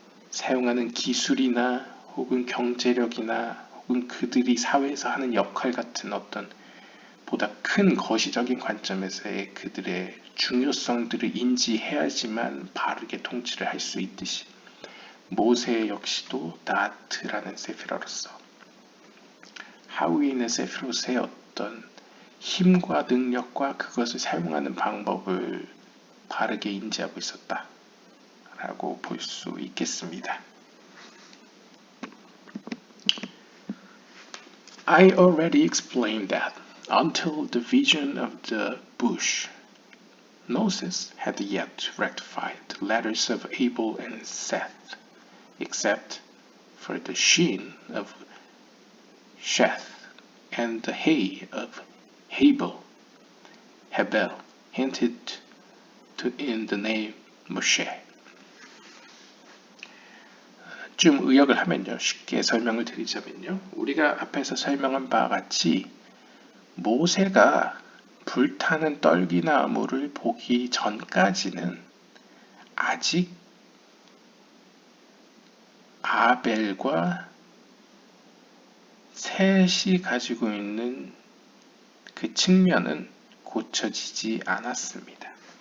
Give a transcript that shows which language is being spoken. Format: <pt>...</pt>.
<ko>사용하는 기술이나 혹은 경제력이나 혹은 그들이 사회에서 하는 역할 같은 어떤 보다 큰 거시적인 관점에서의 그들의 중요성들을 인지해야지만 바르게 통치를 할 수 있듯이 모세 역시도 다트라는 세피라로서 하위에 있는 세피롯의 어떤 힘과 능력과 그것을 사용하는 방법을 바르게 인지하고 있었다 라고 볼 수 있겠습니다.</ko> <en>I already explained that until the vision of the bush, Moses had yet to rectify the letters of Abel and Seth, except for the shin of Sheth and the hay of Hebel hinted to in the name Moshe.</en> <ko>좀 의역을 하면요, 쉽게 설명을 드리자면요, 우리가 앞에서 설명한 바와 같이 모세가 불타는 떨기나무를 보기 전까지는 아직 아벨과 셋이 가지고 있는 그 측면은 고쳐지지 않았습니다.</ko>